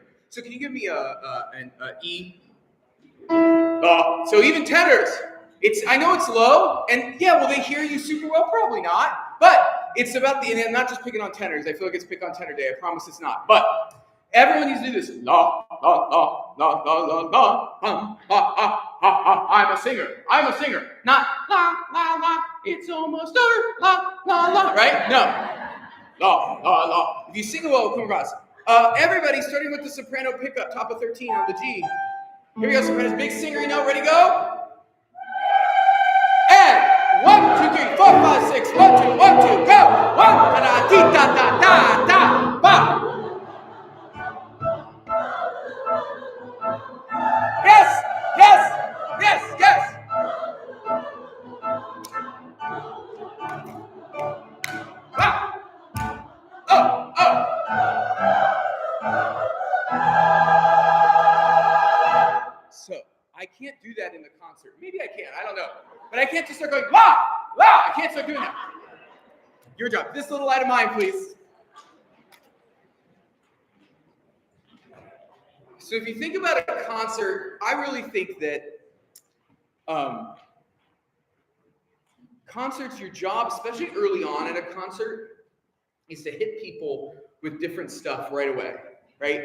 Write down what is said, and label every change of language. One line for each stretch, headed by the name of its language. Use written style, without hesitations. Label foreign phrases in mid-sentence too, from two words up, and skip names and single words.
English: So can you give me an E? So even tenors. I know it's low, and yeah, will they hear you super well? Probably not. But it's about and I'm not just picking on tenors. I feel like it's pick on tenor day. I promise it's not. But everyone needs to do this. La la la la la la la. Ha ha ha. I'm a singer. I'm a singer. Not la la la. It's almost over. La la la. Right? No. La la la. If you sing it well, it'll come across. Everybody, starting with the soprano pickup, top of 13 on the G. Here we go, sopranos. Big singer, ready, go? And 1, 2, 3, 4, 5, 6. 1, 2, 1, 2, go. 1, da da da da da da ba. Yes, yes, yes, yes. Wow. Oh, oh. So I can't do that in the concert. Maybe I can. I don't know. But I can't just start going la la. I can't start doing that. Your job. This little light of mine, please. So if you think about a concert, I really think that concerts, your job, especially early on in a concert, is to hit people with different stuff right away, right?